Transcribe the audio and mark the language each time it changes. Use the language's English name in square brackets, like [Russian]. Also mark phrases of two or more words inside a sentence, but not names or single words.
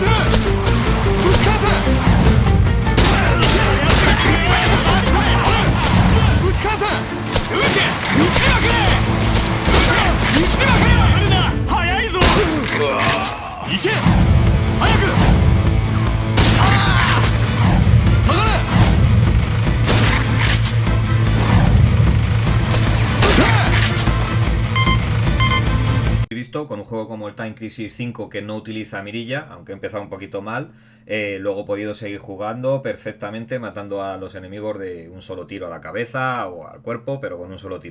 [Japanese] 撃ち返せ撃て撃ちまくれ撃ちまくれ早いぞ行け早く下がれ [Spanish] Visto con un juego como el Time Crisis 5 que no utiliza mirilla, aunque he empezado un poquito mal, luego he podido seguir jugando perfectamente, matando a los enemigos de un solo tiro a la cabeza o al cuerpo, pero con un solo tiro.